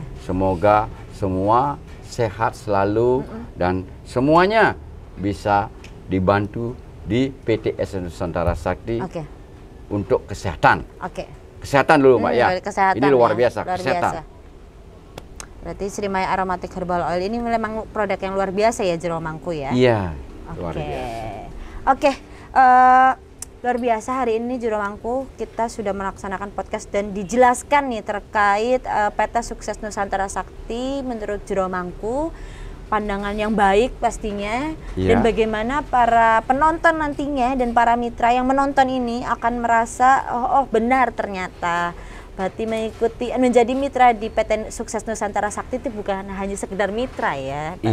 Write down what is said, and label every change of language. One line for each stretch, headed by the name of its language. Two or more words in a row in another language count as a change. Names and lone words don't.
Indonesian: Semoga semua sehat selalu dan semuanya bisa dibantu di PTS Nusantara Sakti Oke. untuk kesehatan. Oke. Kesehatan dulu, Mbak ya. Kesehatan Ini luar ya, biasa, luar kesehatan. biasa. Berarti Srimaya Aromatic Herbal Oil ini memang produk yang luar biasa ya jero mangku ya. Iya, luar Oke. biasa. Oke, luar biasa hari ini jero mangku kita sudah melaksanakan podcast dan dijelaskan nih terkait PT Sukses Nusantara Sakti menurut jero mangku, pandangan yang baik pastinya, dan Iya. bagaimana para penonton nantinya dan para mitra yang menonton ini akan merasa oh benar ternyata berarti mengikuti menjadi mitra di PT Sukses Nusantara Sakti itu bukan hanya sekedar mitra ya Pak